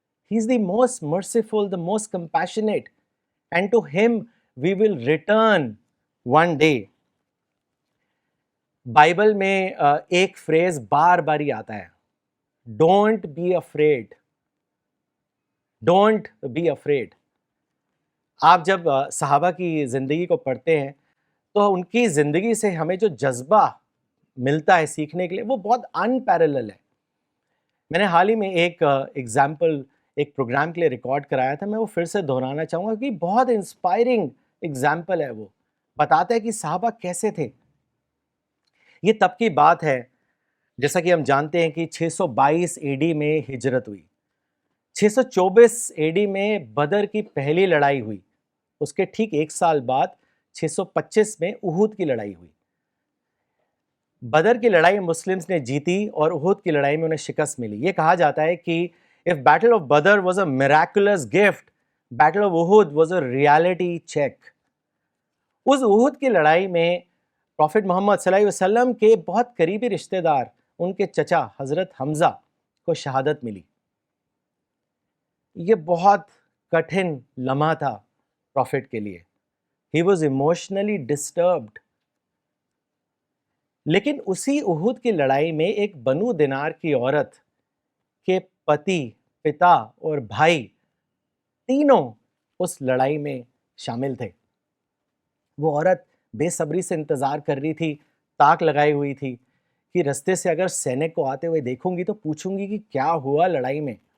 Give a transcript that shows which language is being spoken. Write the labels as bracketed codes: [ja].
[en] He is the most merciful, the most compassionate, and to him we will return one day. [ur] Bible میں ایک freeze بار بار ہی آتا ہے, [en] Don't be afraid, don't be afraid. [ur] آپ جب صحابہ کی زندگی کو پڑھتے ہیں تو ان کی زندگی سے ہمیں جو جذبہ ملتا ہے سیکھنے کے لیے وہ بہت ان پیرلل ہے. میں نے حال ہی میں ایک ایگزامپل ایک پروگرام کے لیے ریکارڈ کرایا تھا, میں وہ پھر سے دہرانا چاہوں گا کہ بہت انسپائرنگ ایگزامپل ہے. وہ بتاتا ہے کہ صحابہ کیسے تھے. یہ تب کی بات ہے جیسا کہ ہم جانتے ہیں کہ 622 اے ڈی میں ہجرت ہوئی, 624 اے ڈی میں بدر کی پہلی لڑائی ہوئی, اس کے ٹھیک ایک سال بعد 625 میں احد کی لڑائی ہوئی. بدر کی لڑائی مسلمز نے جیتی اور احد کی لڑائی میں انہیں شکست ملی. یہ کہا جاتا ہے کہ [en] if Battle of Badr was a miraculous gift, Battle of Uhud was a reality check. [ur] اس احد کی لڑائی میں پروفٹ محمد صلی اللہ علیہ وسلم کے بہت قریبی رشتہ دار, ان کے چچا حضرت حمزہ کو شہادت ملی. یہ بہت کٹھن لمحہ تھا پروفٹ کے لیے. [en] He was emotionally disturbed. [ur] لیکن اسی احد کی لڑائی میں ایک بنو دینار کی عورت کے پتی, پتا اور بھائی تینوں اس لڑائی میں شامل تھے. وہ عورت بے صبری سے انتظار کر رہی تھی, تاک لگائی ہوئی تھی کہ رستے سے اگر سینک کو آتے ہوئے دیکھوں گی تو پوچھوں گی کہ کیا ہوا لڑائی میں.